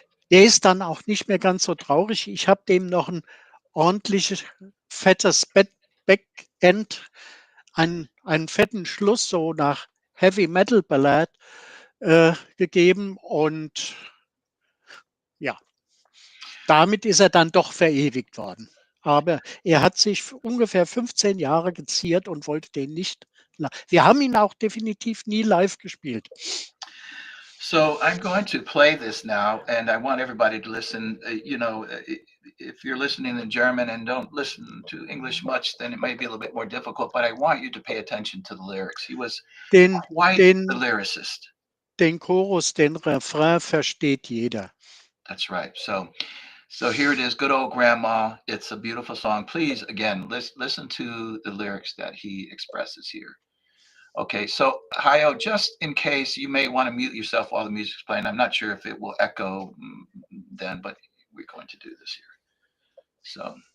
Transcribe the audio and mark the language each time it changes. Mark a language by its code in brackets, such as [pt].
[de] Der ist dann auch nicht mehr ganz so traurig. Ich habe dem noch ein ordentliches, fettes Backend, einen fetten Schluss, so nach [en] Heavy Metal Ballad [de] gegeben und ja, damit ist er dann doch verewigt worden. Aber er hat sich ungefähr 15 Jahre geziert und wollte den nicht. Wir haben ihn auch definitiv nie live gespielt. [en] So I'm going to play this now, and I want everybody to listen. If you're listening in German and don't listen to English much, then it might be a little bit more difficult. But I want you to pay attention to the lyrics. He was [de] Den, [en] quite the [de] den, [en] lyricist. [de] den Chorus, den Refrain versteht jeder. [en] That's right. So here it is. Good old grandma. It's a beautiful song. Please, again, listen to the lyrics that he expresses here. Okay, so Hayo, just in case you may want to mute yourself while the music's playing. I'm not sure if it will echo then, but we're going to do this here.